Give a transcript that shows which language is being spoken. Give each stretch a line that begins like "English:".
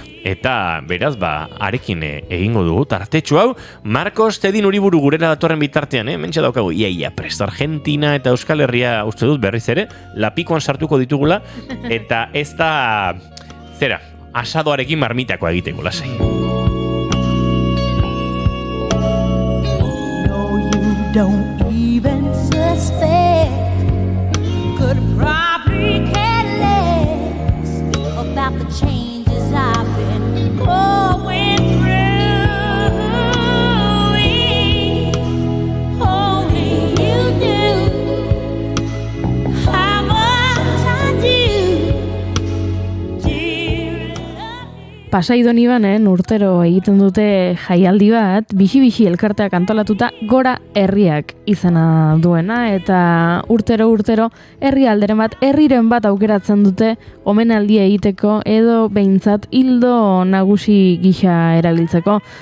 Basque: eta beraz, arekin egingo dugu tartetxo hau, Marcos Tedin Uriburu gurera datorren bitartean, mentxe daukagu, ia, prest Argentina eta Euskal Herria uste dut berriz ere, lapikoan sartuko ditugula, eta ez da, asadoarekin marmitakoa egiteko, lasai.
English: Don't even suspect, could probably care less about the changes I've been going through. Only you knew how much I do.
Basque: Pasaidon Ibanen urtero egiten dute jaialdi bat, bixi-bixi elkarteak antolatuta Gora Herriak izena duena, eta urtero herrialderen bat, herriren bat aukeratzen dute omenaldia egiteko edo behintzat hildo nagusi gisa erabiltzeko.